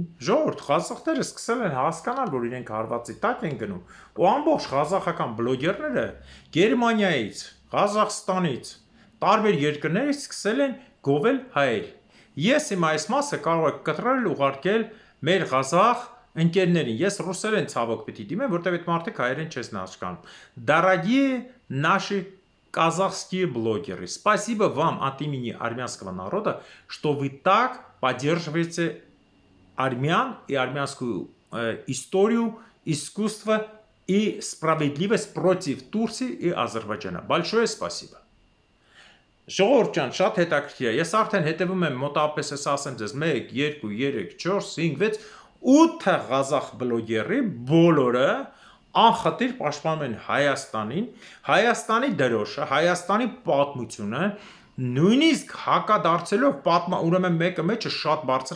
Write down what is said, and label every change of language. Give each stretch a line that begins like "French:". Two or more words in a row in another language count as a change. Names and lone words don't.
Armenian: ժողովուրդ ղազախները սկսել են հասկանալ, որ իրենք հարվածի տակ են գնում, ու ամբողջ ղազախական բլոգերները Գերմանիայից, Ղազախստանից, տարբեր երկրներից սկսել են գովել հայեր։ Ես իմ այս մասը կարող եք կտրել ու ուղարկել մեր ղազախ ընկերներին։ Ես ռուսերեն ցավոք պիտի դիմեմ, որտեղ այդ մարդիկ հայերեն չես հասկանում։
Russian: Дорогие наши казахские блогеры, спасибо вам от имени армянского народа, что вы так поддерживаете армян и армянскую историю, искусство и справедливость против Турции и Азербайджана. Большое спасибо.
Armenian: Ժողովուրդ ջան, շատ հետաքրքիր է։ Ես արդեն հետևում եմ մոտավորապես ես ասեմ ձեզ 1 2 3 4 5 6 8 ղազախ բլոգերի բոլորը անխտիր պաշտպանում են Հայաստանին, Հայաստանի դրոշը, Հայաստանի պատմությունը, նույնիսկ հակադարձելով ուրեմն մեկը մեջը շատ բարձր